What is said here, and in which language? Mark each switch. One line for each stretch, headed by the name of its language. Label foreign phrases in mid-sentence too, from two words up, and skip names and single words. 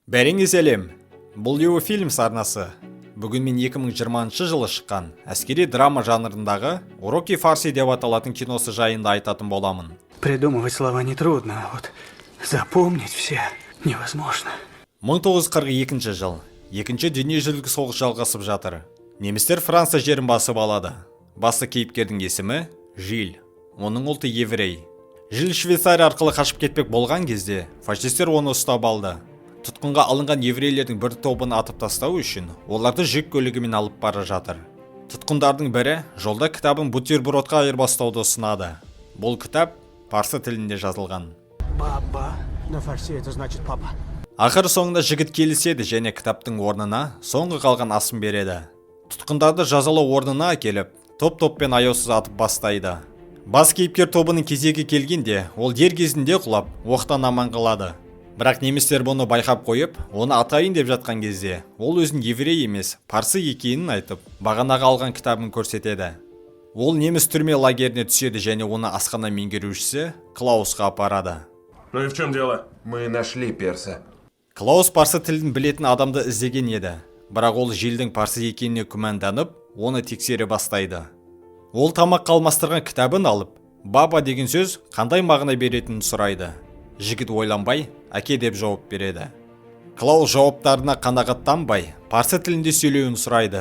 Kazakh: Бәріңіз әлем, бұл Еу фильм сарнасы. Бүгін мен 2020 жылы шыққан әскери драма жанрындағы «Уроки фарси» деп аталатын киносы жайында айтатын боламын.
Russian: Придумывать слова нетрудно, а вот запомнить все невозможно.
Kazakh: 1942 жыл. Екінші дүниежүзілік соғыс жалғасып жатыр. Немістер Франция жерін басып алады. Басты кейіпкердің есімі Жиль. Оның ұлты еврей. Жиль Швейцария арқылы қашып кетпек болған кезде фашистер оны ұстап алды. Тұтқынға алынған еврейлердің бір тобын атып тастау үшін оларды жүк көлігімен алып бара жатыр. Тұтқындардың бірі жолда кітабын бутербродқа айырбастауды ұсынады. Бұл кітап парсы тілінде жазылған. Баба.
Russian: На фарси это значит папа.
Kazakh: Ақыр соңында жігіт келіседі және кітаптың орнына соңғы қалған асын береді. Тұтқындарды жазалау орнына әкеліп, топ-топпен аяусыз атып бастайды. Бас кейіпкер тобының кезегі келгенде, ол дер кезінде құлап, оқтан аман қалады. Бірақ немістер бұны байқап қойып, оны атайын деп жатқан кезде, ол өзін еврей емес, парсы екенін айтып, бағанаға алған кітабын көрсетеді. Ол неміс түрме лагеріне түседі және оны асхана меңгерушісі Клаусқа апарады.
Russian: Ну и в чем дело? Мы нашли перса.
Kazakh: Клаус парсы тілін білетін адамды іздеген еді. Бірақ ол Жилдің парсы екеніне күмәнданып, оны тексере бастайды. Ол тамақ қалмастырған кітабын алып, баба деген сөз қандай мағына беретінін сұрайды. Жігіт ойланбай, әке деп жауап береді. Клаус жауаптарына қанағаттанбай, парсы тілінде сөйлеуін сұрайды.